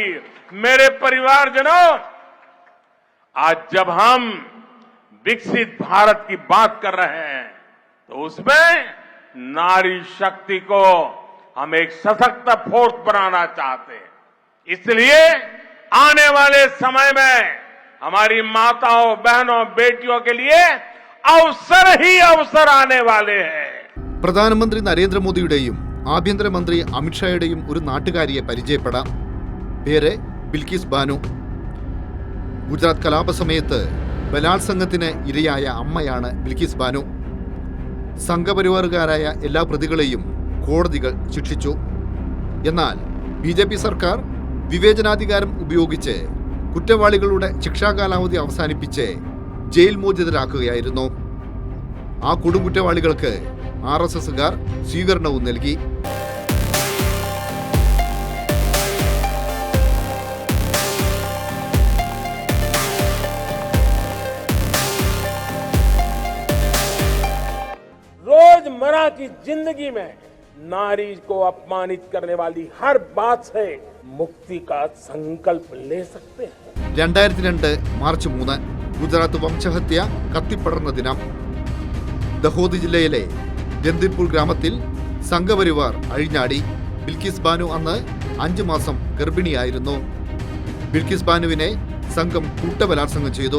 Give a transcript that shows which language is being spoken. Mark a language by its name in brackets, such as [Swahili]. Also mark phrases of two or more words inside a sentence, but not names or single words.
[Hindi] मेरे परिवारजनों, आज जब हम विकसित भारत की बात कर रहे हैं तो उसमें नारी शक्ति को हम एक सशक्त फोर्स बनाना चाहते हैं. इसलिए आने वाले समय में हमारी माताओं, बहनों, बेटियों के लिए अवसर ही अवसर आने वाले हैं. [Malayalam] പ്രധാനമന്ത്രി നരേന്ദ്രമോദിയുടെയും ആഭ്യന്തരമന്ത്രി അമിത്ഷായുടെയും ഒരു നാട്ടുകാരിയെ പരിചയപ്പെടാം. പേര് ബിൽക്കിസ് ബാനു. ഗുജറാത്ത് കലാപ സമയത്ത് ബലാത്സംഗത്തിന് ഇരയായ അമ്മയാണ് ബിൽക്കിസ് ബാനു. സംഘപരിവാറുകാരായ എല്ലാ പ്രതികളെയും കോടതികൾ ശിക്ഷിച്ചു. എന്നാൽ BJP സർക്കാർ വിവേചനാധികാരം ഉപയോഗിച്ച് കുറ്റവാളികളുടെ ശിക്ഷാകാലാവധി അവസാനിപ്പിച്ച് ജയിൽ മോചിതരാക്കുകയായിരുന്നു. ആ കൊടുംകുറ്റവാളികൾക്ക് RSSകാർ സ്വീകരണവും നൽകി. [Hindi] रोजमर्रा की जिंदगी में नारी को अपमानित करने वाली हर बात से मुक्ति का संकल्प ले सकते हैं. [Malayalam] 2002 മാർച്ച് 3 ഗുജറാത്ത് വംശഹത്യ കത്തിപ്പടർന്ന ദിനം. ദഹോദ് ജില്ലയിലെ ജന്തിർപൂർ ഗ്രാമത്തിൽ സംഘപരിവാർ അഴിഞ്ഞാടി. ബിൽക്കിസ് ബാനു അന്ന് 5 മാസം ഗർഭിണിയായിരുന്നു. ബിൽക്കിസ് ബാനുവിനെ സംഘം കൂട്ടബലാത്സംഗം ചെയ്തു.